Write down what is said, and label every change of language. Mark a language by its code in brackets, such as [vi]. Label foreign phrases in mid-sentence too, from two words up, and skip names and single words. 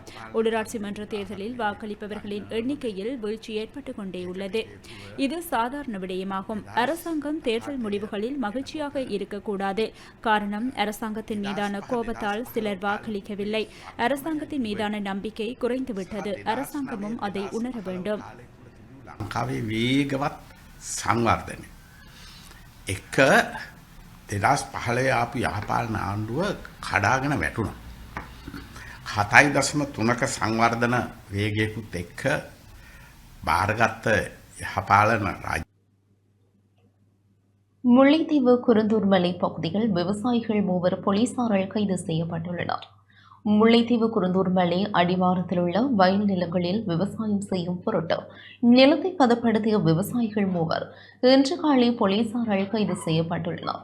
[ta] உள்ளூராட்சி மன்ற தேர்தலில் வாக்களிப்பவர்களின் எண்ணிக்கையில் வீழ்ச்சி ஏற்பட்டுக் கொண்டே உள்ளது. இது சாதாரண விடயமாகும். அரசாங்கம் தேர்தல் முடிவுகளில் மகிழ்ச்சியாக இருக்கக்கூடாது. காரணம், அரசாங்கத்தின் மீதான கோபத்தால் சிலர் வாக்களிக்கவில்லை. அரசாங்கத்தின் மீதான நம்பிக்கை குறைந்துவிட்டது. அரசாங்கமும் அதை உணர வேண்டும். [si] ලංකාවේ වේගවත් සංවර්ධනය එක 2015 ආපු යහපාලන ආණ්ඩුව කඩාගෙන වැටුණා. 7.3ක සංවර්ධන වේගයකුත් එක්ක බාරගත්ත යහපාලන රාජ්‍ය [ta] முல்லைத்தீவு குருந்தூர் மலை பகுதியில் விவசாயிகள் 3 போலீசாரால் கைது செய்யப்பட்டுள்ளனர். முல்லைத்தீவு குருந்தூர் மலை அடிவாரத்தில் உள்ள வயல் நிலங்களில் விவசாயம் செய்யும் பொருட்டு நிலத்தை பதப்படுத்திய விவசாயிகள் 3 இன்று காலை போலீசாரால் கைது செய்யப்பட்டுள்ளனர்.